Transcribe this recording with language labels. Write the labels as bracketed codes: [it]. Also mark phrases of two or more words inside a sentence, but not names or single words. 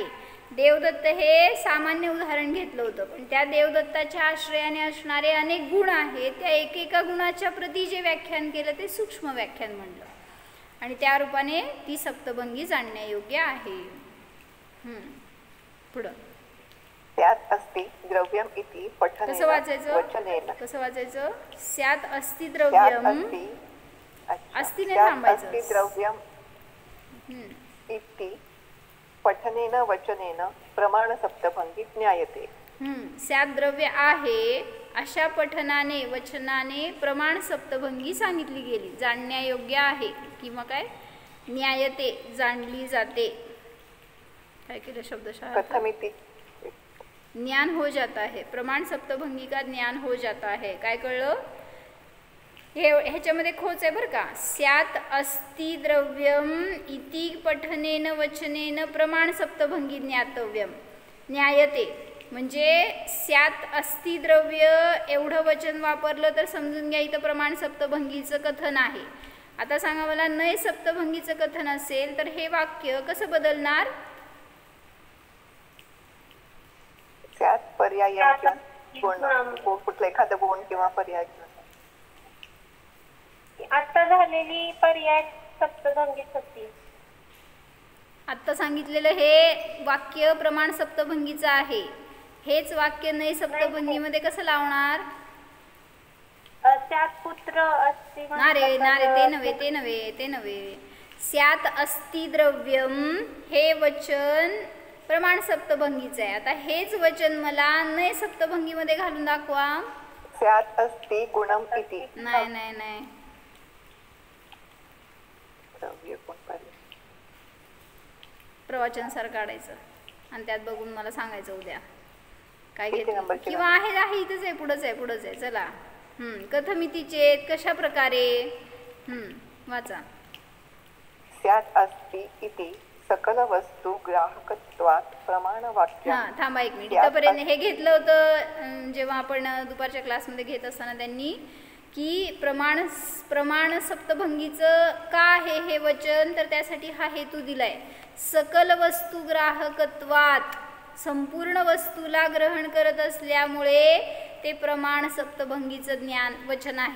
[mr] देवदत्त हे सामान्य उदाहरण घेतलं होतं, पण त्या देवदत्ताच्या आश्रयाने असणारे अनेक गुण आहेत. त्या एकेका गुणाच्या प्रती जे व्याख्यान केलं ते सूक्ष्म व्याख्यान म्हणलं आणि त्या रूपाने ती सप्तभंगी जाणण्यायोग्य आहे. पुढं [sa] स्यात् अस्ति द्रव्यम इति पठनेन [mr] कसं वाचायचं? [sa] वचनेन. [mr] कसं वाचायचं? [sa] स्यात् अस्ति द्रव्यम. [mr] अस्ति ने थांबायचं. [sa] अस्ति द्रव्यम इति पठनेन वचनेन प्रमाण सप्तभंगी ज्ञायते. [mr] स्यात् द्रव्य आहे अशा पठनाने वचनाने प्रमाण सप्तभंगी सांगितली गेली, जाणण्यायोग्य आहे किंवा काय ज्ञायते, जाणली जाते. काय केलं शब्दशः? [sa] प्रथमिति [hi] ज्ञान हो जाता है. प्रमाण सप्तभंगी का ज्ञान हो जाता है. [mr] काय कळलं? ह्याच्यामध्ये खोच आहे बरं का. [sa] स्यात् अस्ति द्रव्यम इति पठनेन वचनेन प्रमाण सप्तभंगी ज्ञातव्यम ज्ञायते. [mr] म्हणजे [sa] स्यात् अस्ति द्रव्य [mr] एवढं वचन वापरलं तर समजून घ्या इथं प्रमाण सप्तभंगीचं कथन आहे. आता सांगा मला, नय सप्तभंगीचं कथन असेल तर हे वाक्य कसं बदलणार? स्यात् पर्याय कुठलं एखादं गुण किंवा पर्याय. आता झालेली पर्याय सप्तभंगीच होती. आत्ता सांगितलेलं हे वाक्य प्रमाण सप्तभंगीचं आहे. हेच वाक्य नय सप्तभंगीमध्ये कसं लावणार? [sa] स्यात् पुत्र अस्ति. [mr] ते नव्हे. [sa] स्यात् अस्ति द्रव्यम [mr] हे वचन प्रमाण सप्तभंगीचं आहे. आता हेच वचन मला नय सप्तभंगीमध्ये घालून दाखवा. [sa] स्यात् अस्ति गुणम इति. [mr] नाही. प्रवचन सर काढायचं आणि त्यात बघून मला सांगायचं उद्या काय घेतलं. किंवा आहे इथंच आहे, पुढंच आहे. चला [sa] कथमिती चेत [mr] कशा प्रकारे वाचा. [sa] स्यात् अस्ति इति सकल वस्तू ग्राहकत्वात् प्रमाण वाक्य. [mr] हां थांबा एक मिनिट. इथपर्यंत हे घेतलं होतं जेव्हा आपण दुपारच्या क्लासमध्ये घेत असताना त्यांनी की प्रमाण सप्तभंगीचं का आहे हे वचन, तर त्यासाठी हा हेतू दिलाय. [sa] सकल वस्तू ग्राहकत्वात [mr] संपूर्ण वस्तूला ग्रहण करत असल्यामुळे ते प्रमाण सप्तभंगीचं ज्ञान वचन आहे.